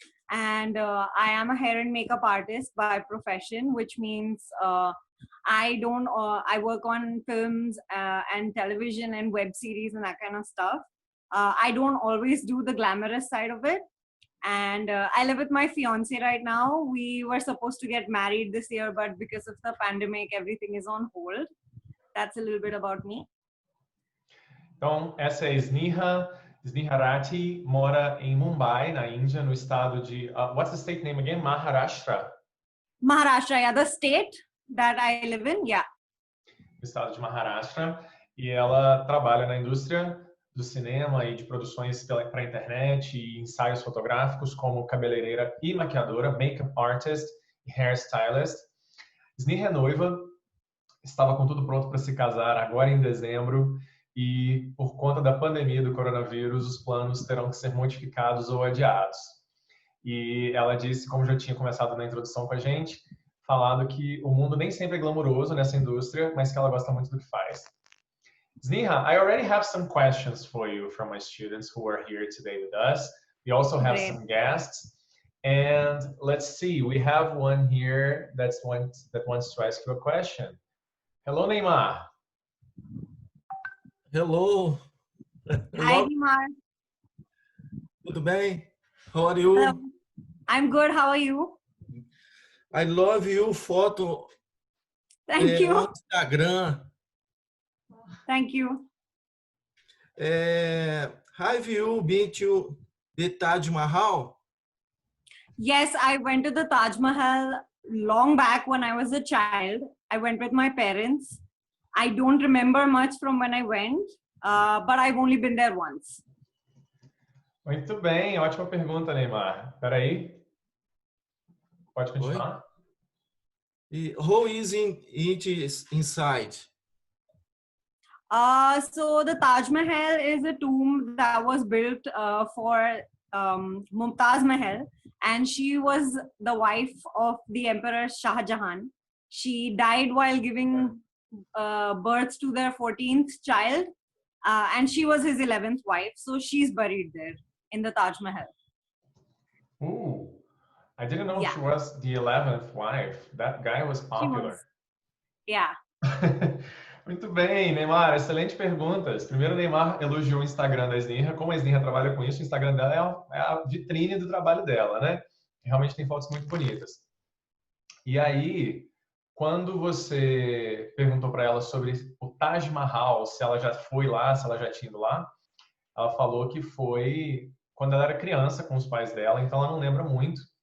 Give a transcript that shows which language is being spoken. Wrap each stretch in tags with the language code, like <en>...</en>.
<en>And I am a hair and makeup artist by profession, which means I work on films and television and web series and that kind of stuff. I don't always do the glamorous side of it. And I live with my fiance right now. We were supposed to get married this year, but because of the pandemic, everything is on hold. That's a little bit about me.</en> <pt>Então, essa é Sneha. Sneha Rathi mora em Mumbai, na Índia, no estado de...</pt> <en>what's the state name again? Maharashtra? Maharashtra, yeah, the state that I live in, yeah.</en> <pt>No estado de Maharashtra. E ela trabalha na indústria do cinema e de produções para a internet e ensaios fotográficos como cabeleireira e maquiadora, makeup artist e hairstylist. Sneha é noiva, estava com tudo pronto para se casar agora em dezembro e por conta da pandemia do coronavírus, os planos terão que ser modificados ou adiados. E ela disse, como já tinha começado na introdução com a gente, falado que o mundo nem sempre é glamouroso nessa indústria, mas que ela gosta muito do que faz.</pt> <en>Sneha, I already have some questions for you from my students who are here today with us. We also have some guests. And let's see, we have one here that wants to ask you a question. Hello, Neymar. Hello. Hi, Neymar.</en> <pt>Tudo bem?</pt> <en>How are you? Hello. I'm good. How are you? I love you photo. Thank you. On Instagram. Thank you. Have you been to the Taj Mahal? Yes, I went to the Taj Mahal long back when I was a child. I went with my parents. I don't remember much from when I went, but I've only been there once.</en> <pt>Muito bem, ótima pergunta, Neymar. Espera aí. Pode continuar.</pt> <en>Who is inside? So the Taj Mahal is a tomb that was built for Mumtaz Mahal, and she was the wife of the Emperor Shah Jahan. She died while giving birth to their 14th child, and she was his 11th wife. So she's buried there in the Taj Mahal. Ooh, I didn't know she was the 11th wife. That guy was popular. Yeah.</en> <pt>Muito bem, Neymar, excelente perguntas. Primeiro, o Neymar elogiou o Instagram da Sneha. Como a Sneha trabalha com isso, o Instagram dela é a vitrine do trabalho dela, né? Realmente tem fotos muito bonitas. E aí, quando você perguntou para ela sobre o Taj Mahal, se ela já foi lá, se ela já tinha ido lá, ela falou que foi quando ela era criança com os pais dela, então ela não lembra muito.</pt>